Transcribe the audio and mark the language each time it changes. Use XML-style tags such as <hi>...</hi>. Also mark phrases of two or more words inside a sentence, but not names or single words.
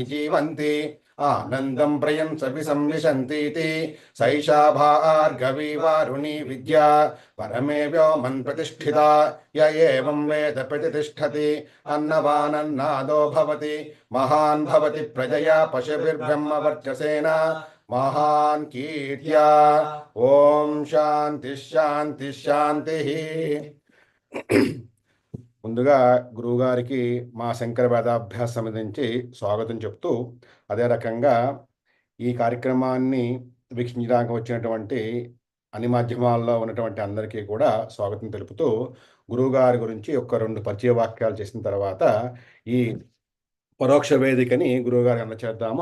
<sa>जीवन्ति आनन्दं प्रयंसपि संविशन्तीति सैषा भार्गवी वारुणी विद्या परमे व्योमन् प्रतिष्ठिता य एवं वेद प्रतिष्ठति अन्नवानन्नादो भवति महान् भवति प्रजया पशुभिर्ब्रह्मवर्चसेन महान कीर्त्या ओम शान्ति शान्ति शान्ति.</sa> <te>ముందుగా గురువుగారికి మా శంకర వేదాభ్యాస సమితి నుంచి స్వాగతం చెప్తూ, అదే రకంగా ఈ కార్యక్రమాన్ని వీక్షించడానికి వచ్చినటువంటి అన్ని మాధ్యమాల్లో ఉన్నటువంటి అందరికీ కూడా స్వాగతం తెలుపుతూ, గురువుగారి గురించి ఒక 2 పరిచయ వాక్యాలు చేసిన తర్వాత ఈ పరోక్ష వేదికని గురువుగారు అందచేద్దాము.</te>